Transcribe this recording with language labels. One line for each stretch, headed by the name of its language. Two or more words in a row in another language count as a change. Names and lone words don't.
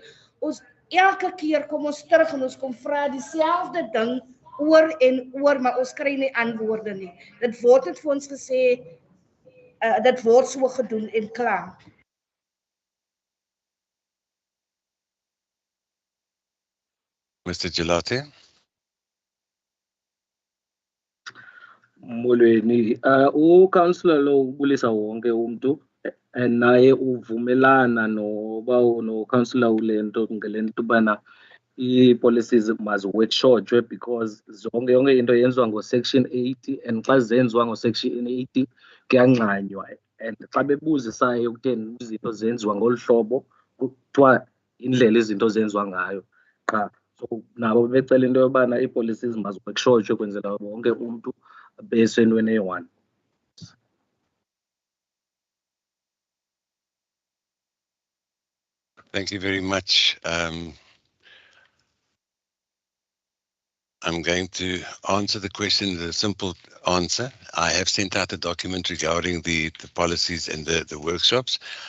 Afrikaans: Ons elke keer kom ons terug en ons kom vra dieselfde ding oor en oor, maar ons kry nie antwoorde nie. Dit word net vir ons gesê, dit word so gedoen en klaar. Mr. Gelati.
Xhosa: Molweni, uCouncillor Lo ubulisa wonke umuntu naye uvumelana no-Councillor uLento ngelento ubana i-policies maziworkshopwe because yonke into yenziwa ngo-section 80 and xa zenziwa ngo-section 80 kuyanxanywa, and xa bebuzisayo kutheni izinto zenziwa ngolu hlobo kuthiwa indlela izinto zenziwa ngayo qha. So nabo becela into yobana ii-policies maziworkshopwe kwenzela wonke umuntu besentweni eyi-one.
English: Thank you very much. I'm going to answer the question with a simple answer. I have sent out a document regarding the policies and the workshops.